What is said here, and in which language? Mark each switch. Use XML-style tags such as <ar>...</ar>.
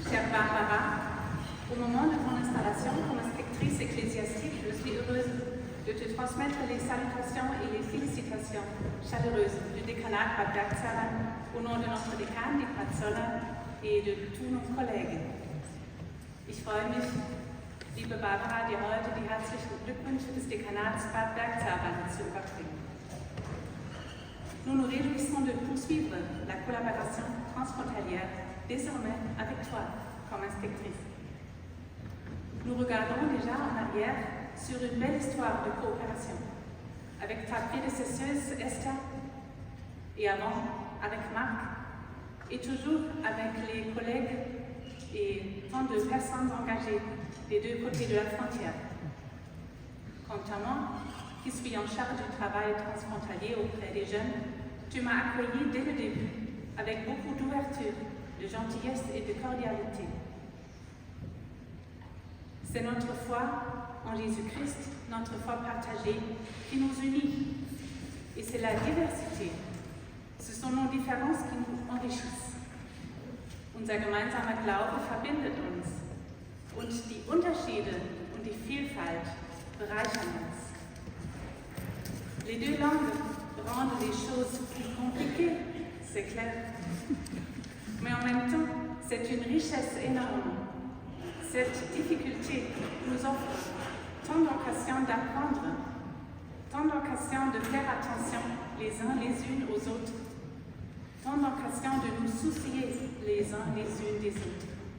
<fr>Au moment de ton installation comme inspectrice ecclésiastique, je suis heureuse de te transmettre les salutations et les félicitations chaleureuses du décanat Bad Bergzabern au nom de notre décan, die Zoller, et de tous nos collègues.</fr> <de>Ich freue mich, liebe Barbara, dir heute die herzlichen Glückwünsche des Dekanats Bad Bergzabern zu überbringen.</de> <fr>Nous nous réjouissons de poursuivre la collaboration transfrontalière désormais avec toi comme inspectrice. Nous regardons déjà en arrière sur une belle histoire de coopération avec ta prédécesseuse Esther et avant avec Marc et toujours avec les collègues et tant de personnes engagées des deux côtés de la frontière. Quant à moi, qui suis en charge du travail transfrontalier auprès des jeunes, tu m'as accueilli dès le début avec beaucoup d'ouverture, de gentillesse et de cordialité. C'est notre foi en Jésus-Christ, notre foi partagée, qui nous unit. Et c'est la diversité. Ce sont nos différences qui nous enrichissent.</fr> <de>Unser gemeinsamer Glaube verbindet uns. Und die Unterschiede und die Vielfalt bereichern uns.</de> <fr>Les deux langues rendent les choses plus compliquées, c'est clair. Mais en même temps, c'est une richesse énorme. Cette difficulté nous offre tant d'occasions d'apprendre, tant d'occasions de faire attention les uns les unes aux autres, tant d'occasions de nous soucier les uns les unes des autres.</fr>